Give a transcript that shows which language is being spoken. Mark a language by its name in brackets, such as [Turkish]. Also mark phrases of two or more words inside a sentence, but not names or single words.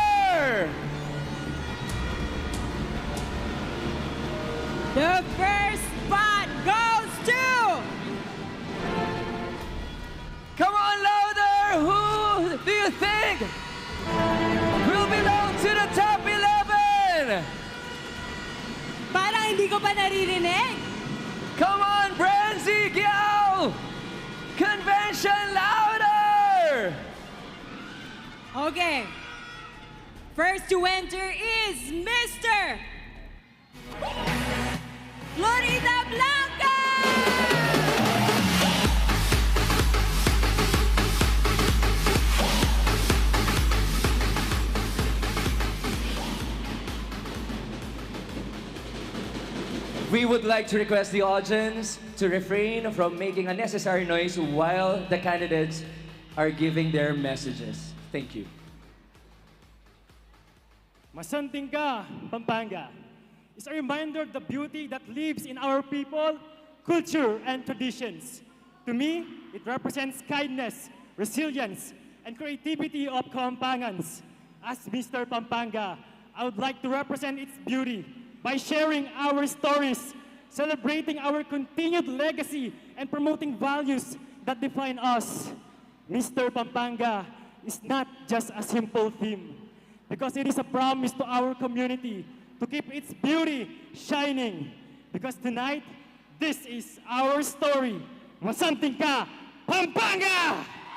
[English] The first spot goes to... Come on, louder! Who do you think will belong to the top 11? [Filipino] Parang hindi ko pa naririnig. [English] Come on, Bren, Guiao! Convention, louder! Okay. First to enter is Mr. Florida Blanca! We would like to request the audience to refrain from making unnecessary noise while the candidates are giving their messages. Thank you. [Pampanga] Masanting ka, Pampanga, [English] is a reminder of the beauty that lives in our people, culture, and traditions. To me, it represents kindness, resilience, and creativity of Kapampangans. As Mr. Pampanga, I would like to represent its beauty by sharing our stories, celebrating our continued legacy, and promoting values that define us. Mr. Pampanga is not just a simple theme, because it is a promise to our community to keep its beauty shining. Because tonight, this is our story. [Pampanga] Masanting ka, Pampanga!